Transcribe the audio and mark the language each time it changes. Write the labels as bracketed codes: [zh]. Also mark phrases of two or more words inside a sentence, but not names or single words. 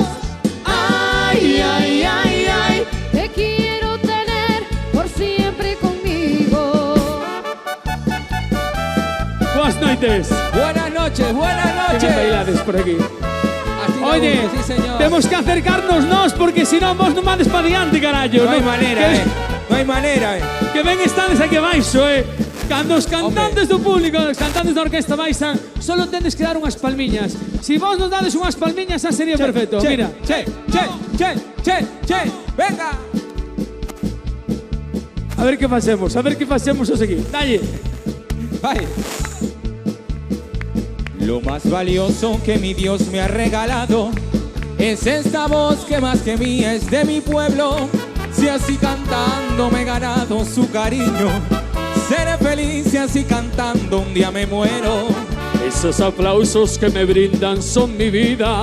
[es] Ay, ay, ay, ay, te quiero tener por siempre conmigo. Buenas noches. Buenas noches, buenas Qué noches. [gl] bailades por aquí. [es] Así la Oye, busco, sí, señor. tenemos que acercarnos porque si no [gl] vos no mandes para diante, carallo. [es] No hay manera, que, No hay manera, [gl] que ven estades aquí abaixo, Cando os cantantes do público, os cantantes da orquesta baixan, solo tendes que dar unhas palmiñas. Si vos nos dades unhas palmiñas, xa sería perfecto. Che, Mira. che, venga. A ver que facemos o seguinte. Dalle. Vai. [es] Lo más valioso que mi Dios me ha regalado es esta voz que más que mía es de mi pueblo. Si así cantando me he ganado su cariño, seré feliz si así cantando un día me muero. Esos aplausos que me brindan son mi vida.